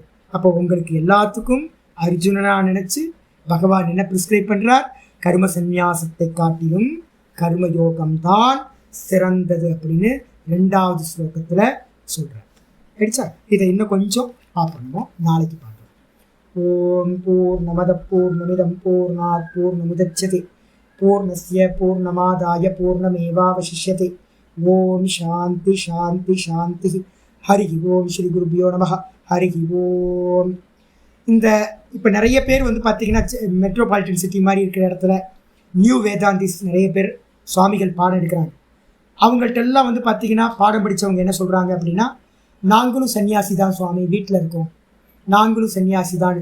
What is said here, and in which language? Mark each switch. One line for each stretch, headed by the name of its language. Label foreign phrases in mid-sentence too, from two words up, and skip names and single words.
Tamil: அப்போ உங்களுக்கு எல்லாத்துக்கும் அர்ஜுனனாக நினச்சி பகவான் என்ன ப்ரிஸ்கிரைப் பண்ணுறார், கர்ம சந்நியாசத்தை காட்டிலும் கர்மயோகம்தான் சிறந்தது அப்படின்னு 2வது ஸ்லோகத்தில் சொல்கிறார். கிடைச்சா இதை இன்னும் கொஞ்சம் பார்க்கணும், நாளைக்கு பார்க்கலாம்.
Sanskrit: ॐ पूर्णमद पूर्णमिदम् पूर्णात् पूर्णमुदच्यते पूर्णस्य पूर्णमादाय पूर्णमेवावशिष्यते. ॐ शान्ति शान्ति शान्ति। हरि ॐ श्री गुरुभ्यो नमः. हरि ॐ.
Tamil: இந்த இப்போ நிறைய பேர் வந்து பார்த்தீங்கன்னா
English: metropolitan city
Tamil: மாதிரி இருக்கிற இடத்துல
English: new Vedantis
Tamil: நிறைய பேர் சுவாமிகள் பாடம் எடுக்கிறாங்க. அவங்கள்ட்ட எல்லாம் வந்து பார்த்தீங்கன்னா பாடம் படித்தவங்க என்ன சொல்கிறாங்க அப்படின்னா, நாங்களும் சன்னியாசி தான் சுவாமி, வீட்டில் இருக்கோம், நாங்களும் சன்னியாசி தான்.